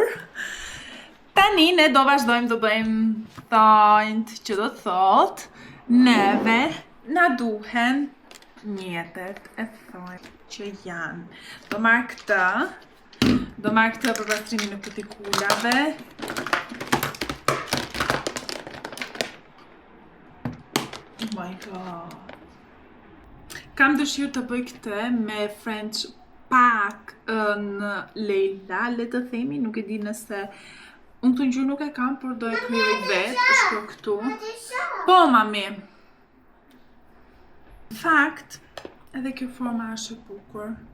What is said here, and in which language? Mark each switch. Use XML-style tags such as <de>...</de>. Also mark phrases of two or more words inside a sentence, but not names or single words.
<sq>Tani ne do vazhdojmë të bëjmë thonjt, që do thotë neve na duhen mjetet e thonjt që janë. Do marr këtë për pastrimin e kutikulave.</sq> <en>Oh my god.</en> <sq>Kam dëshirë të bëj këtë me French pak në Leila, le të themi, nuk e di nëse unë këtë ngjyrë nuk e kam, por do e kryej vetë, shkruaj këtu. Po, mami. Në fakt, edhe kjo forma është e bukur.</sq>